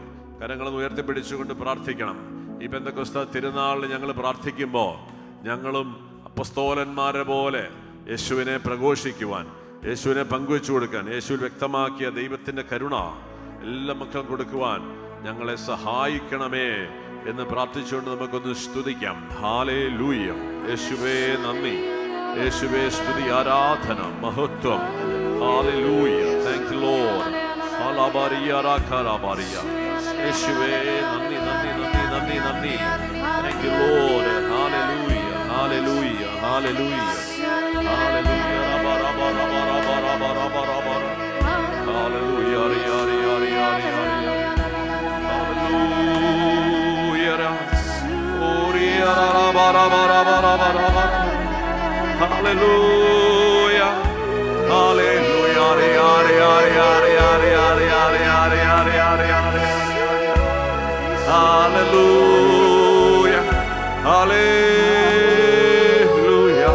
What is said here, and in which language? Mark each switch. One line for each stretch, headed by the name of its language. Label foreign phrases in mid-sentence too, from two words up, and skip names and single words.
Malayalam: കരങ്ങൾ ഉയർത്തിപ്പിടിച്ചുകൊണ്ട് പ്രാർത്ഥിക്കണം. ഈ പെന്തക്കോസ്താ തിരുനാളിന് ഞങ്ങൾ പ്രാർത്ഥിക്കുമ്പോൾ ഞങ്ങളും അപ്പസ്തോലന്മാരെ പോലെ യേശുവിനെ പ്രഘോഷിക്കുവാൻ, യേശുവിനെ പങ്കുവെച്ചു കൊടുക്കാൻ, യേശുവിൽ വ്യക്തമാക്കിയ ദൈവത്തിൻ്റെ കരുണ എല്ലാ മക്കളും കൊടുക്കുവാൻ ഞങ്ങളെ സഹായിക്കണമേ എന്ന് പ്രാർത്ഥിച്ചുകൊണ്ട് നമുക്കൊന്ന് സ്തുതിക്കാം. ഹല്ലേലൂയ. യേശുവേ നന്ദി, യേശുവേ സ്തുതി, ആരാധന, മഹത്വം. ഹല്ലേലൂയ.
English: Thank you Lord.
Malayalam: യേശുവേ നന്ദി നന്ദി നന്ദി നന്ദി നന്ദി.
English: Thank you Lord. Hallelujah, hallelujah, hallelujah, hallelujah. Rabba rabba rabba rabba rabba rabba rabba. Hallelujah, hallelujah, hallelujah. Oria rabba rabba rabba rabba rabba. Hallelujah, hallelujah, hallelujah, hallelujah.